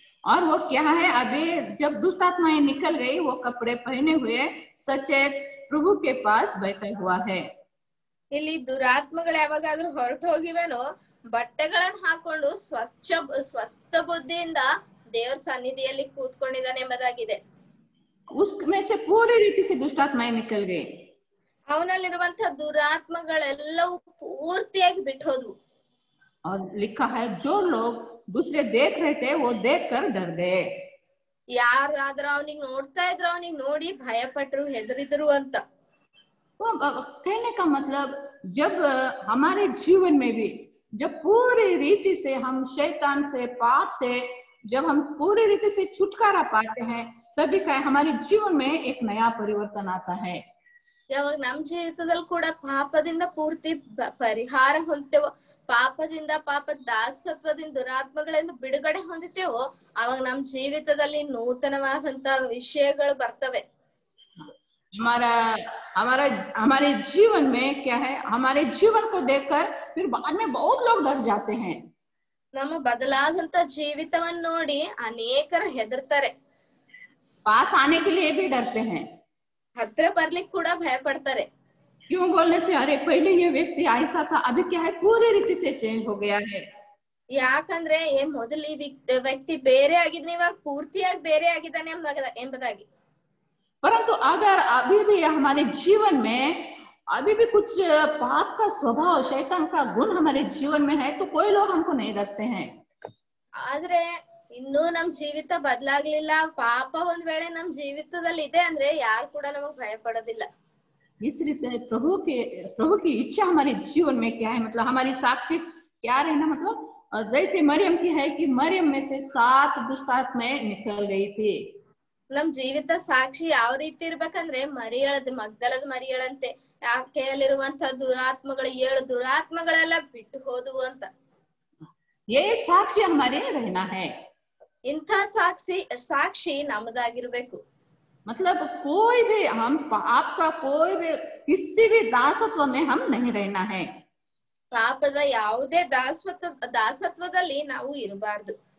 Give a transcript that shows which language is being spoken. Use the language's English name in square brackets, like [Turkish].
[Hindi] और वो क्या है, अभी जब दुष्ट आत्माएं निकल गई, वो कपड़े पहने हुए सचेत प्रभु के पास बैठा हुआ है। [Kannada] ಇಲ್ಲಿ ದುರಾತ್ಮಗಳು ಯಾವಾಗಾದ್ರೂ ಹೊರಟು ಹೋಗಿವೇನೋ ಬಟ್ಟೆಗಳನ್ನ ಹಾಕೊಂಡು ಸ್ವಸ್ಥ ಬುದ್ಧಿಯಿಂದ ದೇವರ ಸನ್ನಿಧಿಯಲ್ಲಿ ಕೂತ್ಕೊಂಡಿದ್ದಾನೆ ಎಂಬುದಾಗಿದೆ. [Hindi] उसमें से पूरी रीति से दुष्ट आत्माएं निकल गई. [Kannada] ಅವನಲ್ಲಿರುವಂತಹ ದುರಾತ್ಮಗಳೆಲ್ಲವೂ ಪೂರ್ತಿಯಾಗಿ ಬಿಟ್ಟು ಹೋದ್ವು. [Hindi] और लिखा है जो लोग दूसरे देख रहे थे वो देखकर डर गए. [Kannada] ಯಾರಾದ್ರೂ ಅವನಿಗೆ ನೋಡ್ತಾ ಇದ್ರು, ಅವನಿಗೆ ನೋಡಿ ಭಯ ಪಟ್ರು, ಹೆದರಿದ್ರು ಅಂತ. [Hindi] तो कहने का मतलब जब हमारे जीवन में भी जब पूरी रीति से हम शैतान से, पाप से जब हम पूरी रीति से छुटकारा पाते हैं, तभी क्या हमारे जीवन में एक नया परिवर्तन आता है. [Kannada] ಯಾವಾಗ ನಮ್ ಜೀವಿತದಲ್ಲಿ ಕೂಡ ಪಾಪದಿಂದ ಪೂರ್ತಿ ಪರಿಹಾರ ಹೊಂದ್ತೇವೋ, ಪಾಪದಿಂದ, ಪಾಪ ದಾಸತ್ವದಿಂದ, ದುರಾತ್ಮಗಳಿಂದ ಬಿಡುಗಡೆ ಹೊಂದುತ್ತೇವೋ, ಅವಾಗ ನಮ್ ಜೀವಿತದಲ್ಲಿ ನೂತನವಾದಂತ ವಿಷಯಗಳು ಬರ್ತವೆ. [Hindi] हमारे जीवन में क्या है, हमारे जीवन को देखकर फिर बाद में बहुत लोग डर जाते हैं. [Kannada] ನಮ್ಮ ಬದಲಾದಂತ ಜೀವಿತವನ್ನ ನೋಡಿ ಅನೇಕರು ಹೆದರ್ತಾರೆ. [Hindi] पास आने के लिए भी डरते हैं. [Kannada] ಹತ್ರ ಬರ್ಲಿಕ್ಕೆ ಕೂಡ ಭಯ ಪಡ್ತಾರೆ. [Hindi] क्यों बोलने से, अरे पहले ये व्यक्ति ऐसा था, अभी क्या है पूरी रीति से चेंज हो गया है. [Kannada] ಯಾಕಂದ್ರೆ ಮೊದಲು ಈ ವ್ಯಕ್ತಿ ಬೇರೆ ಆಗಿದ್ನ, ಇವಾಗ ಪೂರ್ತಿಯಾಗಿ ಬೇರೆ ಆಗಿದ್ದಾನೆ ಎಂಬುದಾಗಿ. [Hindi] परंतु अगर अभी भी हमारे जीवन में अभी भी कुछ पाप का स्वभाव, शैतान का गुण हमारे जीवन में है, तो कोई लोग हमको नहीं रखते हैं. [Kannada] ಆದ್ರೆ ಇನ್ನೂ ನಮ್ ಜೀವಿತ ಬದಲಾಗ್ಲಿಲ್ಲ, ಪಾಪ ಒಂದ್ ವೇಳೆ ನಮ್ ಜೀವಿತದಲ್ಲಿ ಇದೆ ಅಂದ್ರೆ ಯಾರು ಕೂಡ ನಮಗ್ ಭಯ ಪಡೋದಿಲ್ಲ. [Hindi] इस रीते प्रभु की इच्छा हमारे जीवन में क्या है, मतलब हमारी साक्षी क्या रहना, मतलब जैसे मरियम की है कि मरियम में से 7 दुष्ट आत्माएं निकल गई थी. [Kannada] ನಮ್ ಜೀವಿತ ಸಾಕ್ಷಿ ಯಾವ ರೀತಿ ಇರ್ಬೇಕಂದ್ರೆ ಮಗ್ದಲದ ಮರಿಯಳಂತೆ, ಆಕೆಯಲ್ಲಿರುವಂತ ದುರಾತ್ಮಗಳು 7 ದುರಾತ್ಮಗಳೆಲ್ಲ ಬಿಟ್ಟು ಹೋದವು ಅಂತ. [Hindi] ये साक्षी हमारे रहना है. [Kannada] ಇಂಥ ಸಾಕ್ಷಿ ನಮ್ಮದಾಗಿರ್ಬೇಕು. [Hindi] मतलब कोई भी हम पाप का कोई भी किसी भी दासत्व में हम नहीं रहना है. [Kannada] ಪಾಪದ ಯಾವುದೇ ದಾಸತ್ವದಲ್ಲಿ ನಾವು ಇರಬಾರ್ದು.